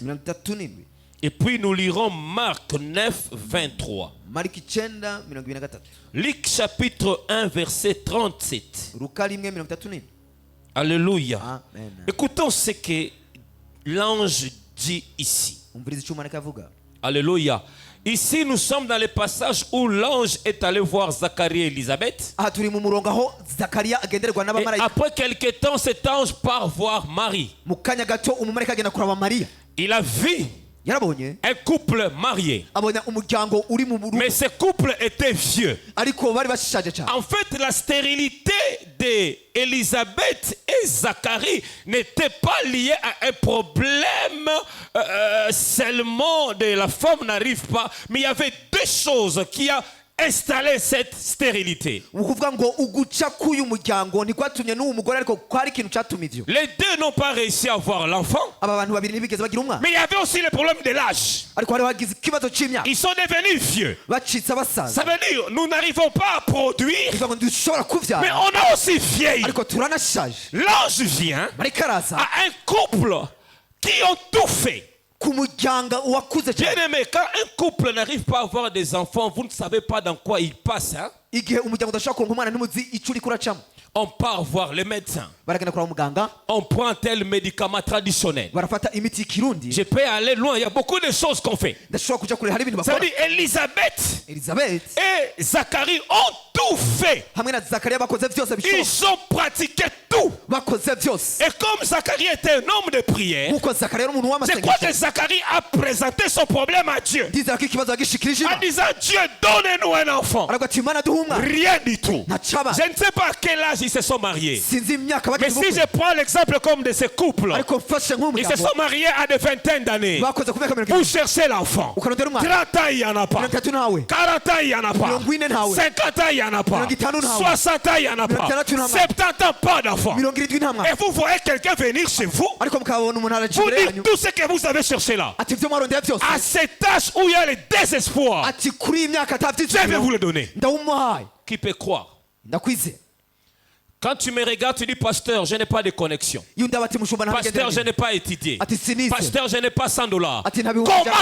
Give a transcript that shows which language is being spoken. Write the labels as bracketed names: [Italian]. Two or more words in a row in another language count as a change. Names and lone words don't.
[French] 37 Et puis nous lirons Marc 9, 23. [Rundi] Mariki 9:23 [French] Luc chapitre 1, verset 37. [Rundi] Luka 1:37 [French] Alléluia. Amen. Écoutons ce que l'ange dit ici. [Rundi] Umviriza icyo Marika avuga. [French] Alléluia. Ici, nous sommes dans le passage où l'ange est allé voir Zacharie et Élisabeth. [Rundi] Aha turi mu murongo aho Zakariya agenderwa [French] Et [Rundi] n'abamarayika. [French] après quelque temps, cet ange part voir Marie. [Rundi] Mu kanya gato umumarayika agenda kuraba Mariya. [French] Il a vu [Rundi] Yarabonye [French] un couple marié. [Rundi] abona umuryango uri mu rugo [French] Mais ce couple était vieux. [Rundi] ariko bari bashaje cyane. [French] En fait, la stérilité d'Élisabeth et Zacharie n'était pas liée à un problème seulement de la femme n'arrive pas, mais il y avait deux choses qui ont installé cette stérilité. [Rundi] Ukuvuga ngo uguca k'uyu muryango ntikwatumye n'uwo mugore ariko kwari ikintu cyatumye ivyo. [French] Les deux n'ont pas réussi à avoir l'enfant. [Rundi] Aba bantu babiri ntibigeze bagira umwana. [French] Mais il y avait aussi le problème de l'âge. [Rundi] Ariko hari hagize ikibazo c'imyaka. [French] Ils sont devenus vieux. [Rundi] Bacitse abasaza. [French] Ça veut dire nous n'arrivons pas à produire, [Rundi] Bivuga ngo dushobora [French] mais [Rundi] kuvyara. [French] on a aussi vieilli. [Rundi] Ariko turanashaje. [French] L'ange vient [Rundi] Marayika araza [French] à un couple qui ont tout fait. [Rundi] ku muryango wakuze [French] Bien [Rundi] cyane. [French] aimé, quand un couple n'arrive pas à avoir des enfants, vous ne savez pas dans quoi il passe. Hein? [Rundi] Igihe umuryango udashobora kuronka umwana ntimuzi icyo uri kuracamo. [French] On part voir le médecin. [Rundi] Baragenda kuraba muganga [French] On prend tel médicament traditionnel. [Rundi] barafata imiti y'ikirundi. [French] Je peux aller loin, il y a beaucoup de choses qu'on fait. [Rundi] Ndashobora kuja kure hari ibintu [French] Ça veut [Rundi] bakora. [French] dire Élisabeth [Rundi] Elizabeth [French] et Zacharie ont tout fait. [Rundi] hamwe na Zakariya bakoze byose bishoboka. [French] Ils ont pratiqué tout. [Rundi] Bakoze byose. [French] Et comme Zacharie était un homme de prière, [Rundi] Nkuko Zakariya ari umuntu [French] je crois que [Rundi] w'amasengesho. [French] Zacharie a présenté son problème à Dieu. [Rundi] Ndizera ko ikibazo yagishikirije [French] En [Rundi] Imana. [French] disant, Dieu, donne-nous un enfant. [Rundi] Aravuga ati Imana duhe umwana. [French] Rien du tout. [Rundi] Ntacaba. [French] Je ne sais pas à quel âge ils se sont mariés. [Rundi] Sinzi imyaka [French] Mais [Rundi] bagize [French] si [Rundi] ubukwe. [French] je prends l'exemple comme de ces couples, [Rundi] Ariko mfashe [French] ils se [Rundi] nk'umuryango [French] sont mariés à des vingtaines d'années. [Rundi] bakoze ku myaka [French] Pour chercher l'enfant. [Rundi] ukarondera umwana. [French] 30 ans, il n'y en a pas. [Rundi] 30 ntawe. [French] 40 ans, il n'y en a pas. [Rundi] 40 ntawe. [French] 50 ans, il n'y en a pas. [Rundi] 50 ntawe. [French] 60 ans, il n'y en a pas. [Rundi] 60 ntawe. [French] 70 ans, pas d'enfant. [Rundi] 70 nta mwana. [French] Et vous voyez quelqu'un venir chez vous, [Rundi] Ariko mukabona umuntu araje [French] vous [Rundi] imbere [French] dire [Rundi] yanyu. [French] tout ce que vous avez cherché là. [Rundi] Ati ibyo mwarondera byose. [French] À cet âge où il y a le désespoir, [Rundi] Ati kuri iyi myaka [French] je vais [Rundi] atabyizigiro. [French] vous le donner. [Rundi] Ndawumuhaye. [French] Qui peut croire? [Rundi] Ndakwizeye. [French] Quand tu me regardes, tu dis, pasteur, je n'ai pas de connexion. [Rundi] Iyo ndaba ati mushumba [French] Pasteur, je n'ai pas étudié. [Rundi] Ati sinize. [French] Pasteur, je n'ai pas 100 $. [Rundi] Ati nta bihumbi [French] Comment [Rundi] ijana.